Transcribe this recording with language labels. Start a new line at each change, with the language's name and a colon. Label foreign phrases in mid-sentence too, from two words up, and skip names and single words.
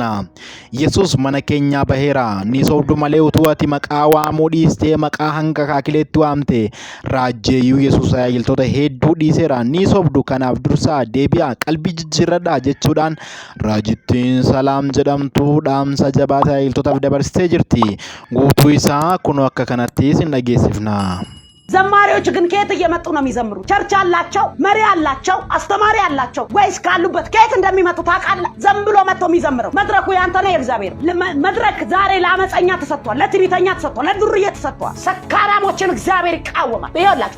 Oromo: Yesus mana keenyaa baheera. Ni soobdu malee utuu ati maqaa waamuu dhiistee maqaa hanga kaakileetti waamte. Raajjeeyyuu Yesus tajaajiltoota hedduu dhiiseera. Ni soobdu, kanaaf dursaa deebi'aa, qalbii jijjiirradhaa jechuudhaan raajittiin Salaam jedhamtu dhaamsa jabaa tajaajiltootaaf dabarsitee jirti. Guutuu isaa kunoo akka kanatti isin dhageessifna.
Amharic: ዘማሪዎች ግን ከየት እየመጡ ነው የሚዘምሩ? ቸርች አላቸው፣ መሪ አላቸው፣ አስተማሪ አላቸው ወይስ ካሉበት ከየት እንደሚመጡ ታውቃለህ? ዘም ብሎ መጥቶ የሚዘምረው መድረኩ ያንተ ነው የእግዚአብሔር። መድረክ ዛሬ ለአመፀኛ ተሰጥቷል፣ ለትዕቢተኛ ተሰጥቷል፣ ለዱርዬ ተሰጥቷል። ሰካራሞችን እግዚአብሔር ይቃወማል። ይኸውላችሁ